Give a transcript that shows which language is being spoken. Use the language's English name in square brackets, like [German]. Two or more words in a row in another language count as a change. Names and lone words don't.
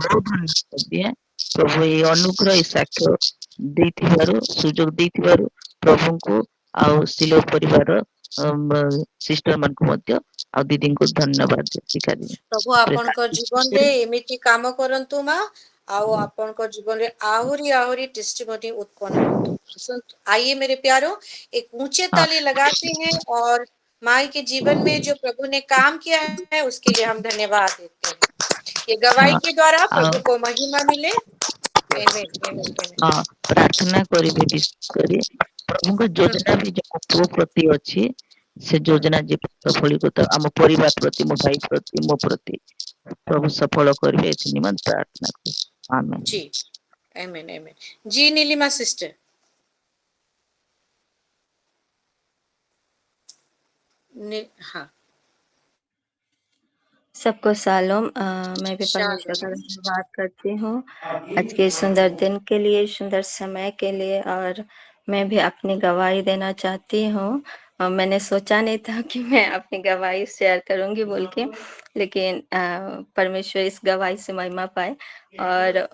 [Odia] ବହୁତ ଧନ୍ୟବାଦ ଦିଏ ପ୍ରଭୁ ଏଇ ଅନୁଗ୍ରହ ଏଇ ସାକ୍ଷ୍ୟ ଦେଇଥିବାରୁ ସୁଯୋଗ ଦେଇଥିବାରୁ ପ୍ରଭୁଙ୍କୁ ଆଉ ସିଲୋ ପରିବାର ସିଷ୍ଟର ମାନଙ୍କୁ ମଧ୍ୟ ଆଉ ଦିଦିଙ୍କୁ ଧନ୍ୟବାଦ ଶିଖାଦିଏ ପ୍ରଭୁ ଆପଣଙ୍କ ଜୀବନରେ ଏମିତି କାମ କରନ୍ତୁ ମା ଆଉ ଆପଣଙ୍କ ଜୀବନରେ ଆହୁରି ଆହୁରି ଟେଷ୍ଟିମନି ଉତ୍ପନ୍ନ ହୋତୁ [Hindi] आइए मेरे प्यारो एक ऊंचे [Odia] ହଁ [Hindi] ताली लगाते हैं और माई के जीवन में जो प्रभु ने काम किया है उसके लिए हम धन्यवाद देते हैं ये गवाही [Odia] ହଁ [Hindi] के द्वारा [Odia] ଆଉ [Hindi] प्रभु को महिमा मिले आमेन आमेन आमेन [Odia] ହଁ ପ୍ରାର୍ଥନା କରିବେ ବିଶେଷ କରି ପ୍ରଭୁଙ୍କ ଯୋଜନା ବି ଯୋଉ ପୁଅ ପ୍ରତି ଅଛି ସେ ଯୋଜନା ଯେ ସଫଳୀକୃତ ଆମ ପରିବାର ପ୍ରତି ମୋ ଭାଇ ପ୍ରତି ମୋ ପ୍ରତି ପ୍ରଭୁ ସଫଳ କରିବେ ଏଥି ନିମନ୍ତେ ପ୍ରାର୍ଥନା କରୁ ଆମେନ୍ [Hindi] जी आमेन आमेन जी नीलिमा सिस्टर हाँ सबको शालोम मैं भी परमेश्वर का शालोम धन्यवाद करती हूँ आज के सुंदर दिन के लिए सुंदर समय के लिए और मैं भी अपनी गवाही देना चाहती हूँ मैंने सोचा नहीं था कि मैं अपनी गवाही शेयर करूँगी बोल के लेकिन परमेश्वर इस गवाही से महिमा पाए और